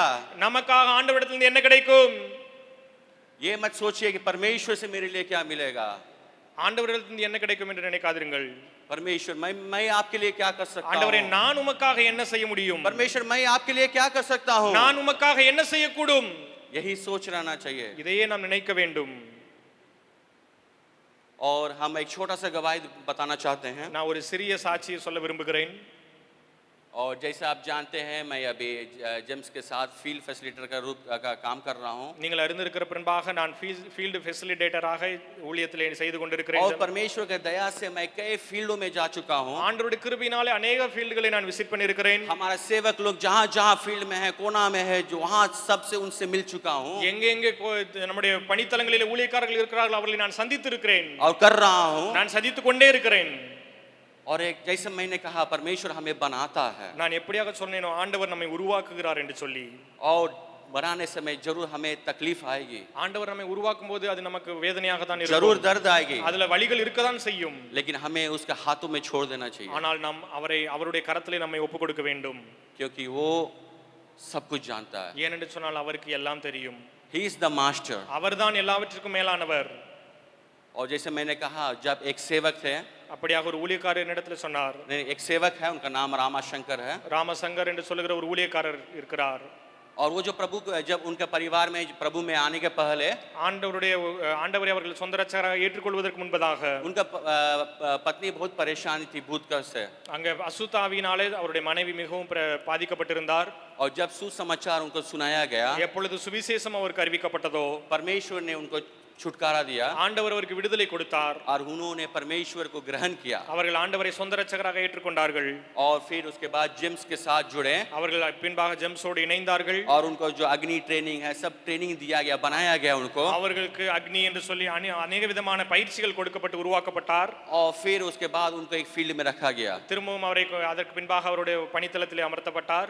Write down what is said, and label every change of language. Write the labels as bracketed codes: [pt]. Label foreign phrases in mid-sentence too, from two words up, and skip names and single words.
[ta] நமக்காக ஆண்டவரிடத்திலிருந்து என்ன கிடைக்கும்? [hi] ये मत सोचिए कि परमेश्वर से मेरे लिए क्या मिलेगा। [ta] ஆண்டவரிடத்திலிருந்து என்ன கிடைக்கும் என்று நினைக்காதீர்கள். [hi] परमेश्वर मैं आपके लिए क्या कर सकता [ta] ஆண்டவரே [hi] हूँ, [ta] நான் உமக்காக என்ன செய்ய முடியும்? [hi] परमेश्वर मैं आपके लिए क्या कर सकता हूँ, [ta] நான் உமக்காக என்ன செய்யக்கூடும்? [hi] यही सोच रहना चाहिए। [ta] இதையே நாம் நினைக்க வேண்டும். [hi] और हम एक छोटा सा गवाही बताना चाहते हैं। [ta] நான் ஒரு சிறிய சாட்சியை சொல்ல விரும்புகிறேன். [hi] और जैसे आप जानते हैं मैं अभी जेम्स के साथ [en] field facilitator [hi] का रूप का काम कर रहा हूँ। [ta] நீங்கள் அறிந்திருக்கிற பின்பாக நான் [en] field facilitator [ta] ஊழியத்திலே செய்து கொண்டிருக்கிறேன். [hi] और परमेश्वर के दया से मैं कई फील्डों में जा चुका हूँ। [ta] ஆண்டவருடைய கிருபையினாலே अनेक ஃபீல்டுகளை நான் விசிட் பண்ணியிருக்கிறேன். [hi] हमारा सेवक लोग जहाँ जहाँ फील्ड में है, कोना में है, जो वहाँ सबसे उनसे मिल चुका हूँ [ta] எங்கெங்கே நம்முடைய பணித்தலங்களிலே ஊழியக்காரர்கள் இருக்கிறார்கள் அவர்களை நான் சந்தித்து இருக்கிறேன். [hi] और कर रहा हूँ। [ta] நான் சந்தித்து கொண்டே இருக்கிறேன். [hi] और एक जैसे मैंने कहा परमेश्वर हमें बनाता है [ta] நான் எப்படியாக சொன்னேனோ ஆண்டவர் நம்மை உருவாக்குகிறார் என்று சொல்லி. [hi] और बनाने समय जरूर हमें तकलीफ आएगी, [ta] ஆண்டவர் நம்மை உருவாக்கும் போது அது நமக்கு வேதனையாக தான் இருக்கும். [hi] जरूर दर्द आएगी, [ta] அதுல வலிகள் இருக்க தான் செய்யும். [hi] लेकिन हमें उसके हाथों में छोड़ देना चाहिए, [ta] ஆனால் நாம் அவருடைய கரத்திலே நம்மை ஒப்புக் கொடுக்க வேண்டும். [hi] क्योंकि वो सब कुछ जानता है। [ta] ஏனென்று சொன்னால் அவருக்கு எல்லாம் தெரியும். [en] He is the master। [ta] அவர்தான் எல்லாவற்றிற்கும் மேலானவர். [hi] और जैसे मैंने कहा जब एक सेवक थे, [ta] அப்படியாக ஒரு ஊழியக்காரர் என்னிடத்துல சொன்னார். [hi] एक सेवक है उनका नाम रामाशंकर है। [ta] ராமசங்கர் என்று சொல்லுகிற ஒரு ஊழியக்காரர் இருக்கிறார். [hi] और वो जो प्रभु जब उनके परिवार में प्रभु में आने के पहले [ta] ஆண்டவரை அவர்கள் சொந்த ரட்சகராக ஏற்றுக்கொள்வதற்கு முன்பதாக [hi] उनका पत्नी बहुत परेशान थी भूतकल से। [ta] அங்க அசுத்தாவினாலே அவருடைய மனைவி மிகவும் பாதிக்கப்பட்டிருந்தார். [hi] और जब सुसमाचार उनको सुनाया गया, [ta] எப்பொழுது சுவிசேஷம் அவருக்கு அறிவிக்கப்பட்டதோ [hi] परमेश्वर ने उनको छुटकारा दिया [ta] ஆண்டவர் அவருக்கு விடுதலை கொடுத்தார். [hi] और उन्होंने परमेश्वर को ग्रहण किया। [ta] அவர்கள் ஆண்டவரை சொந்த ரட்சகராக ஏற்றுக்கொண்டார்கள். [hi] और फिर उसके बाद जेम्स के साथ जुड़े, [ta] அவர்கள் பின்பாக ஜெம்ஸோடு இணைந்தார்கள். [hi] और उनको जो अग्नि ट्रेनिंग है सब ट्रेनिंग दिया गया, बनाया गया उनको। [ta] அவர்களுக்கு அக்னி என்று சொல்லி अनेक விதமான பயிற்சிகள் கொடுக்கப்பட்டு உருவாக்கப்பட்டார். [hi] और फिर उसके बाद उनको एक फील्ड में रखा गया। [ta] திரும்பவும் அவரை அதற்கு பின்பாக அவருடைய பணித்தளத்திலே அமர்த்தப்பட்டார்.